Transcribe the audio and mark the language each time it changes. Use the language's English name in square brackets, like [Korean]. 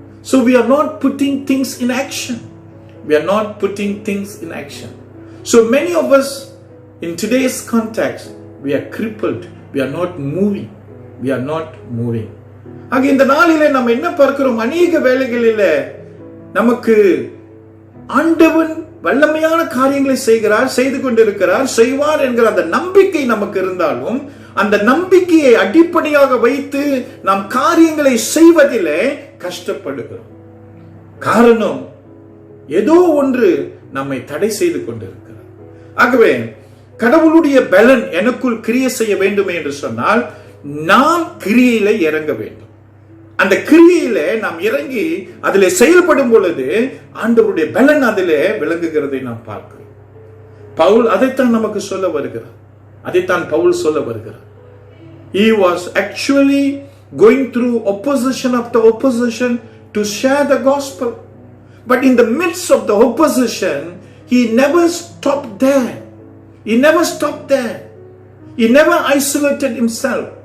[English] So we are not putting things in action. We are not putting things in action. So many of us in today's context, we are crippled. We are not moving. We are not moving. [Tamil] ஆக இந்த நாளிலே நம்ம என்ன பார்க்கிறோம்? அநேக வேளைகளிலே நமக்கு ஆண்டவன் வல்லமையான காரியங்களை செய்து கொண்டிருக்கிறார், செய்வார் என்கிற அந்த நம்பிக்கை நமக்கு இருந்தாலும் அந்த நம்பிக்கையை அடிப்படையாக வைத்து நாம் காரியங்களை செய்வதிலே கஷ்டப்படுகிறோம். காரணம் ஏதோ ஒன்று நம்மை தடை செய்து கொண்டிருக்கிறது. ஆகவே கடவுளுடைய பலன் எனக்குள் கிரியை செய்ய வேண்டும் என்று சொன்னால் நாம் கிரியையில இறங்க வேண்டும். அந்த கிரியையில நாம் இறங்கி அதிலே செயல்படும் பொழுது ஆண்டவருடைய பலன் அதிலே விளங்குகிறதை நாம் பார்க்கிறோம். பவுல் அதைத்தான் நமக்கு சொல்ல வருகிறார். அதைத்தான் பவுல் சொல்ல வருகிறார். [English] He was actually going through opposition after opposition to share the gospel. But in the midst of the opposition, he never stopped there. He never stopped there. He never isolated himself.